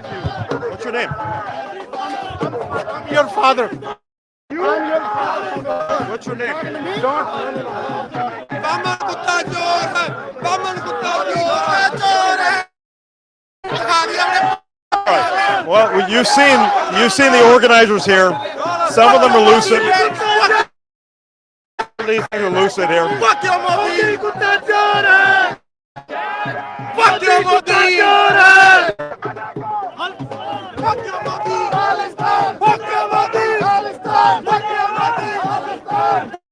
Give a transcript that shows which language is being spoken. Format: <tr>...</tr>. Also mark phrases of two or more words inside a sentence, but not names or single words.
<en>What's your name? your father What's your name?</en> <pa>ਬਾਮਨ ਕੁੱਤਾ ਚੋਰ ਹੈ ਬਾਮਨ ਕੁੱਤਾ ਚੋਰ ਹੈ</pa> <en>Well, you've seen the organizers here. Some of them are lucid. These things are lucid here. Fuck your Modi</en> <pa>ਕੁੱਤਾ ਚੋਰ ਹੈ</pa> <en>Fuck your Modi</en> <pa>ਚੋਰ ਹੈ</pa> <en>Fuck your Modi Khalistan Fuck your Modi Khalistan Fuck your Modi Khalistan</en>